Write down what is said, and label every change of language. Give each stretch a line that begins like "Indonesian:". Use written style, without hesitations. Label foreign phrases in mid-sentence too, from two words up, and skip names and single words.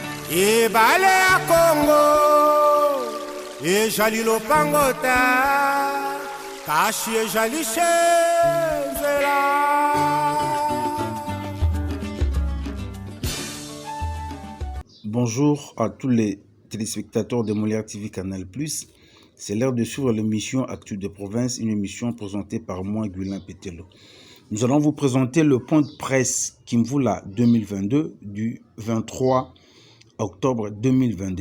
Kongo: E bale a Congo, e jali lopangota, kashi e jali chenzela.
French: Bonjour à tous les téléspectateurs de Molière TV Canal+. C'est l'heure de suivre l'émission Actu de Province, une émission présentée par moi, Gulin Pételo. Nous allons vous présenter le point de presse Kimvula 2022 du 23 octobre 2022.